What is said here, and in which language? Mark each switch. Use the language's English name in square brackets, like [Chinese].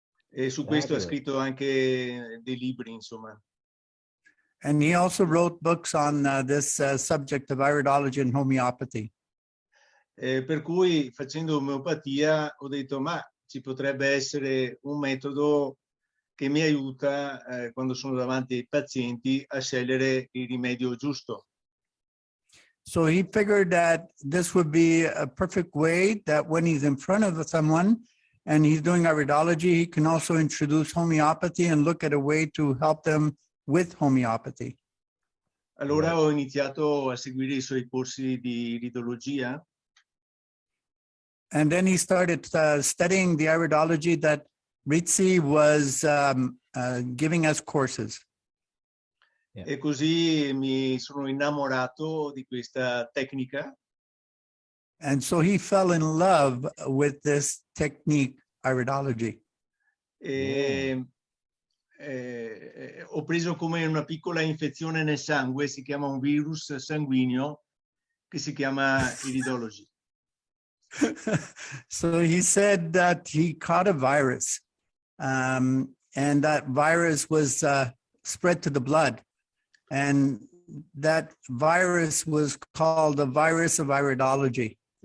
[Italian] E su questo ha scritto anche dei libri, insomma. [English] And he also wrote books on this subject of iridology and homeopathy. [Italian] Per cui, facendo omeopatia, ho detto, ma ci potrebbe essere un metodo che mi aiuta quando sono davanti ai pazienti a scegliere il rimedio giusto. [English] So he figured that this would be a perfect way that when he's in front of someone and he's doing iridology, he can also introduce homeopathy and look at a way to help them with homeopathy. [Italian] Allora ho iniziato a seguire i suoi corsi di iridologia. [English] And then he started studying the iridology that Rizzi was giving us courses. [Italian] E così mi sono innamorato di questa tecnica. [English] And so he fell in love with this technique, iridology. [Italian] Ho preso come una piccola infezione nel sangue, si chiama un virus sanguigno che si chiama Iridology. [English] So he said that he caught a virus, and that virus was spread to the blood. And that virus was called the virus of iridology.